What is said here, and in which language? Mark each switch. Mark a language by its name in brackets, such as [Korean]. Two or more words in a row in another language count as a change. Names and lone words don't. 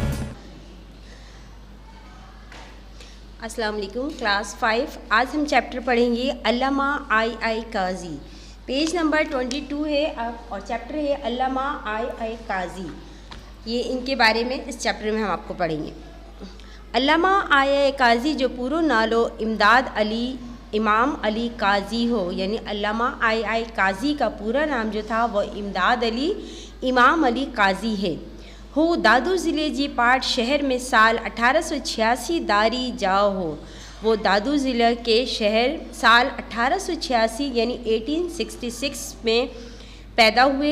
[Urdu] السلام علیکم، کلاس 5۔ آج ہم چیپٹر پڑھیں گے علامہ آئی قاضی۔ [English] page number [Urdu] 22 ہے اور چیپٹر ہے علامہ آئی قاضی۔ یہ ان کے بارے میں اس چیپٹر میں ہم آپ کو پڑھیں گے۔ [Sindhi] علامہ آئی قاضی جو پورو نالو امداد علی امام علی قاضی ہو، [Urdu] یعنی علامہ آئی قاضی کا پورا نام جو تھا وہ امداد علی امام علی قاضی ہے۔ [Sindhi] ہو دادو ضلع جی پاٹ شہر میں سال 1886 داری جاؤ ہو۔ [Urdu] وہ دادو ضلع کے شہر سال 1886 یعنی 1866 میں پیدا ہوئے۔